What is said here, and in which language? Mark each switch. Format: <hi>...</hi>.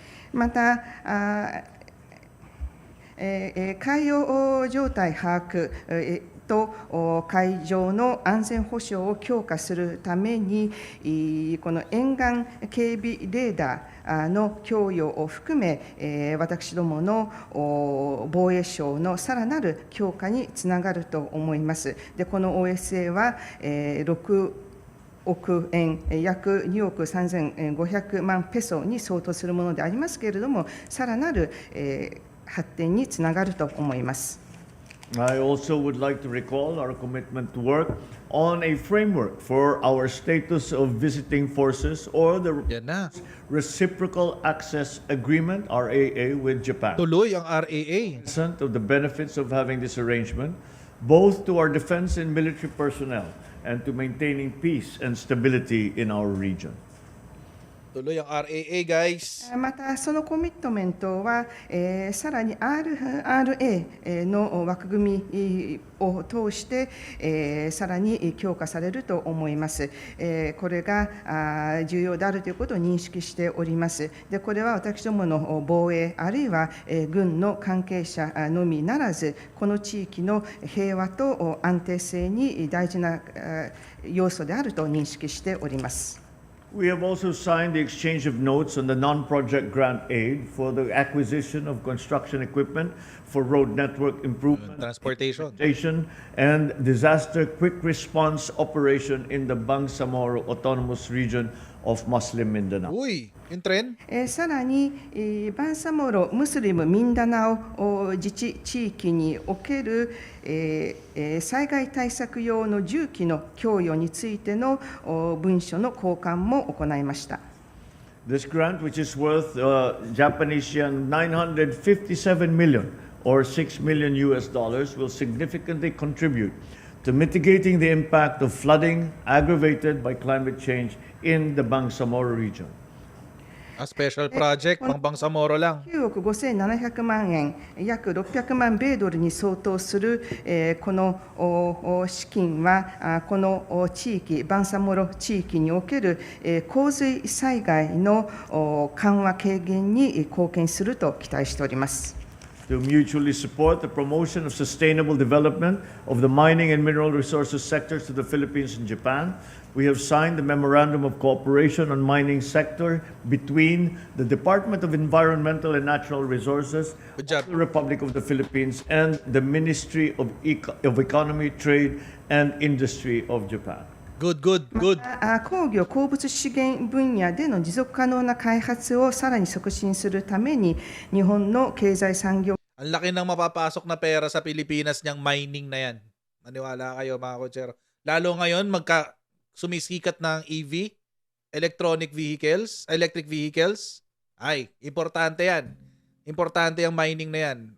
<ja>また海洋状態把握と海上の安全保障を強化するために、この沿岸警備レーダーの供与を含め、私どもの防衛省のさらなる強化につながると思います。で、この OSA は6億円、約2億3500万ペソに相当するものでありますけれども、さらなる発展につながると思います。</ja> <en>I also would like to recall our commitment to work on a framework for our status of visiting forces or the Reciprocal Access Agreement, RAA, with Japan.</en> <tl>Tuloy ang RAA.</tl> <en>Of the benefits of having this arrangement, both to our defense and military personnel and to maintaining peace and stability in our region.</en> <tl>Tuloy ang RAA, guys.</tl> <ja>またそのコミットメントは、さらに RRA の枠組みを通して、さらに強化されると思います。これが重要であるということを認識しております。で、これは私どもの防衛あるいは軍の関係者のみならず、この地域の平和と安定性に大事な要素であると認識しております。</ja> <en>We have also signed the exchange of notes on the non-project grant aid for the acquisition of construction equipment for road network improvement, transportation, and disaster quick response operation in the Bangsamoro Autonomous Region of Muslim Mindanao.</en> <tl>Uy, yung trend?</tl> <ja>さらにバンサモロムスリムミンダナオ自治地域における災害対策用の重機の供与についての文書の交換も行いました。</ja> <en>This grant, which is worth Japanese yen 957 million or $6 million, will significantly contribute to mitigating the impact of flooding aggravated by climate change in the Bangsamoro region. A special project,</en> <tl>pang Bangsamoro lang.</tl> <ja>9億5700万円、約600万米ドルに相当する、この資金は、この地域、バンサモロ地域における洪水災害の緩和軽減に貢献すると期待しております。</ja> <en>To mutually support the promotion of sustainable development of the mining and mineral resources sectors to the Philippines and Japan, we have signed the Memorandum of Cooperation on Mining Sector between the Department of Environmental and Natural Resources Good job. of the Republic of the Philippines and the Ministry of Economy, Trade and Industry of Japan. Good.</en> <ja>工業・鉱物資源分野での持続可能な開発をさらに促進するために、日本の経済産業</ja> <tl>Ang laki ng mapapasok na pera sa Pilipinas niyang mining na yan. Maniwala kayo mga kotsero. Lalo ngayon, sumisikat ng EV, electric vehicles. Ay, importante yan. Importante yung mining na yan.</tl>